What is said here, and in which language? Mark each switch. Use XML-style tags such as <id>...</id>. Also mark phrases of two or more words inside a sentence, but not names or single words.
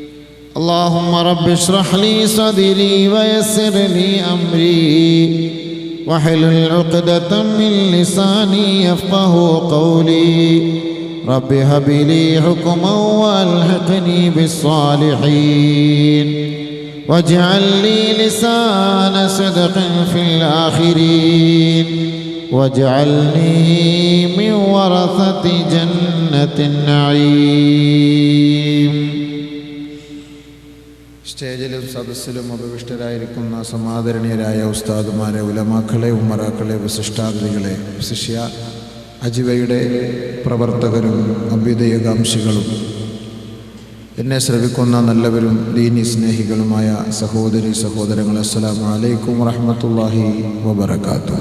<ar>اللهم رب اشرح لي صدري ويسر لي أمري واحلل عقدة من لساني يفقه قولي رب هب لي حكما والحقني بالصالحين واجعل لي لسان صدق في الآخرين واجعلني من ورثة جنة النعيم.</ar> <ml>സ്റ്റേജിലും സദസ്സിലും ഉപവിഷ്ടരായിരിക്കുന്ന സമാദരണീയരായ ഉസ്താദുമാരെ, ഉലമാക്കളെ, ഉമ്മറാക്കളെ, വിശിഷ്ടാതിഥികളെ, വിശിഷ്യ അജിവയുടെ പ്രവർത്തകരും അഭ്യുദയകാംക്ഷികളും എന്നെ ശ്രവിക്കുന്ന നല്ലവരും ദീനി സ്നേഹികളുമായ സഹോദരി സഹോദരങ്ങൾ,</ml> <ar>السلام عليكم ورحمة الله وبركاته.</ar>